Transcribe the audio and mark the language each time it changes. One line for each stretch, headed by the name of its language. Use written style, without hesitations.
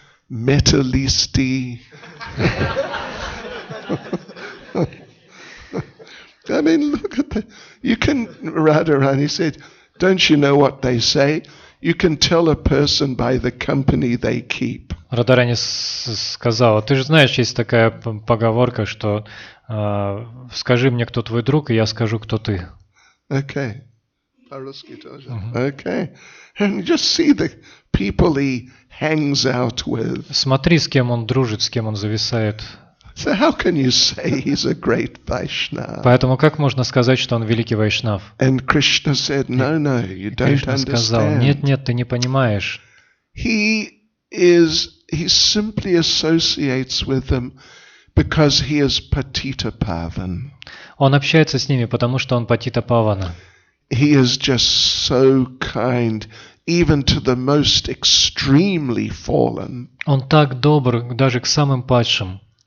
English: Metalisti. I mean, look at that. You can, Radharani said, don't you know what they say? You can tell a person by the company they keep.
Russian: Радharani сказала, ты же знаешь, есть такая поговорка, что скажи мне, кто твой друг, и я скажу, кто ты.
English: Okay. Okay. And just see the people he hangs out with.
Russian: Смотри, с кем он дружит, с кем он зависает.
English: So how can you say he's a great Vaishnava?
Russian: Поэтому как можно сказать, что он великий вайшнав?
English: And Krishna said, no, you don't
Russian: Кришна сказал,
English: understand.
Russian: нет, ты не понимаешь.
English: He simply associates with them because he is Patita Pavan.
Russian: Он общается с ними, потому что он Патита Павана.
English: He is just so kind, even to the most extremely fallen.
Russian: Он так добр даже к самым падшим.